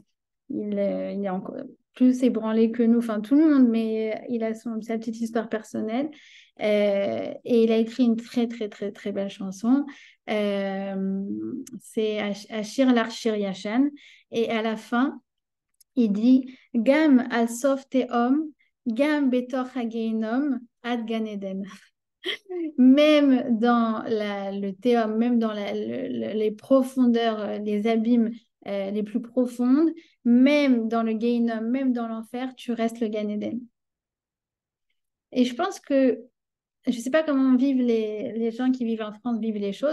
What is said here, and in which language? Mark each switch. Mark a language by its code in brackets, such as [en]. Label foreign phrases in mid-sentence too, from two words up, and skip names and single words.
[fr] Donc, il est encore, plus ébranlé que nous, enfin tout le monde, mais il a sa petite histoire personnelle. Et il a écrit une très, très, très, très belle chanson. Euh, c'est Ashir Larshir Yashan. Et à la fin, il dit [he] גם על סף תהום גם בתוך הגיהנום עד גן עדן. [fr] Même dans le théum, même dans les profondeurs, les abîmes les plus profondes, même dans le Gehinnom, même dans l'enfer, tu restes le Gan Eden. Et je pense que, je ne sais pas comment vivent les gens qui vivent en France, vivent les choses.